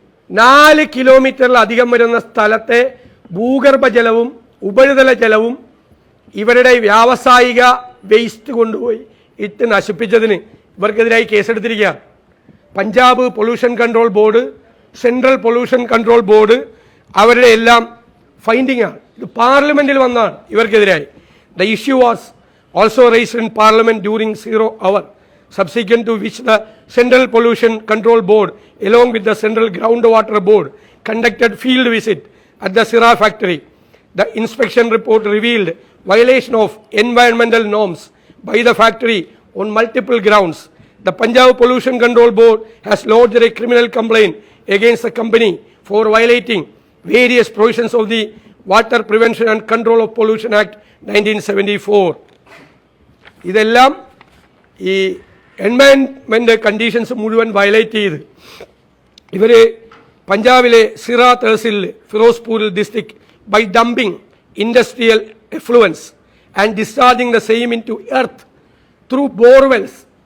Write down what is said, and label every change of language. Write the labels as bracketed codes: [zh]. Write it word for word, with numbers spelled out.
[ml] നാല് കിലോമീറ്ററിലധികം വരുന്ന സ്ഥലത്തെ ഭൂഗർഭ ജലവും ഉപരിതല ജലവും ഇവരുടെ വ്യാവസായിക വേസ്റ്റ് കൊണ്ടുപോയി ഇട്ട് നശിപ്പിച്ചതിന് ഇവർക്കെതിരായി കേസെടുത്തിരിക്കുകയാണ്. Punjab pollution control board, central pollution control board അവരുടെ എല്ലാം ഫൈൻഡിങ്ങാണ്. ഇത് പാർലമെൻറ്റിൽ വന്നതാണ് ഇവർക്കെതിരായി. [en] The issue was also raised in parliament during zero hour, subsequent to which the Central Pollution Control Board along with the Central Groundwater Board conducted field visit at the Sira factory. The inspection report revealed violation of environmental norms by the factory on multiple grounds. The Punjab Pollution Control Board has lodged a criminal complaint against the company for violating various provisions of the Water Prevention and Control of Pollution Act nineteen seventy-four. [ml] ഇതെല്ലാം ഈ environment conditions മുഴുവൻ violate ചെയ്ത് ഇവർ പഞ്ചാബിലെ സിറ തഹസിലിൽ ഫിറോസ്പൂരിൽ [en] District by dumping industrial effluents and discharging the same into earth through borewells.